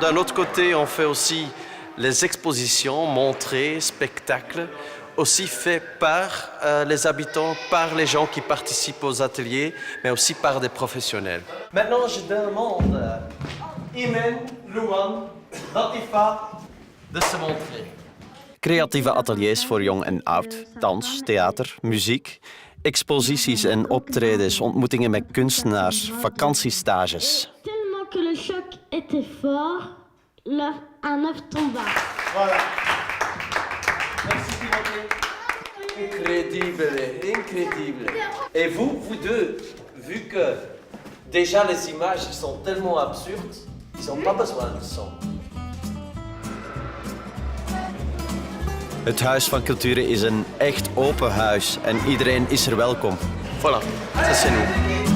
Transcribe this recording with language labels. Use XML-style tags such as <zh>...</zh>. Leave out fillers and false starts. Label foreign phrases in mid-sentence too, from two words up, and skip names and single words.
<fr>D'un autre côté, on fait aussi les expositions, montrées, spectacles, aussi faits par les habitants, par les gens qui participent aux ateliers, mais aussi par des professionnels. Maintenant, je demande à Imen, Luan, Latifa de se montrer.</fr> <nl>Creatieve ateliers voor jong en oud, dans, theater, muziek, exposities en optredens, ontmoetingen met kunstenaars, vakantiestages.</nl> <fr>Tellement que le choc était fort, un œuf tomba. Voilà. Merci Timothée. Incroyable, incroyable. Et vous deux, vu que déjà les images sont tellement absurdes, ils n'ont pas besoin de son.</fr> <nl>Het Huis van Culturen is een echt open huis en iedereen is er welkom.</nl> <fr>Voilà, ça c'est nous.</fr>